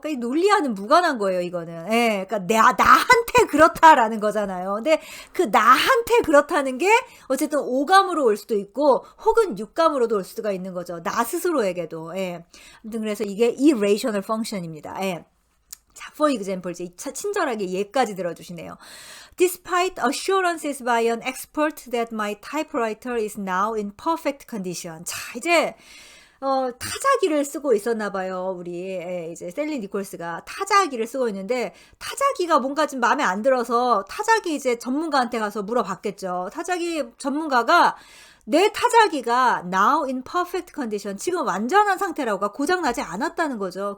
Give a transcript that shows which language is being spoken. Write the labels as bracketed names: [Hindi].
[Korean] 그러니까 이 논리와는 무관한 거예요. 이거는. 그러니까 나한테 그렇다라는 거잖아요. 근데 그 나한테 그렇다는 게 어쨌든 오감으로 올 수도 있고 혹은 육감으로도 올 수가 있는 거죠. 나 스스로에게도. 아무튼 그래서 이게 irrational function입니다. 자, [English] for example, [Korean] 이제 친절하게 예까지 들어주시네요. [English] Despite assurances by an expert that my typewriter is now in perfect condition. [Korean] 자, 이제 타자기를 쓰고 있었나 봐요. 우리 이제 셀리 니콜스가 타자기를 쓰고 있는데 타자기가 뭔가 좀 마음에 안 들어서 타자기 이제 전문가한테 가서 물어봤겠죠. 타자기 전문가가 내 타자기가 [English] now in perfect condition [Korean] 지금 완전한 상태라고 고장나지 않았다는 거죠.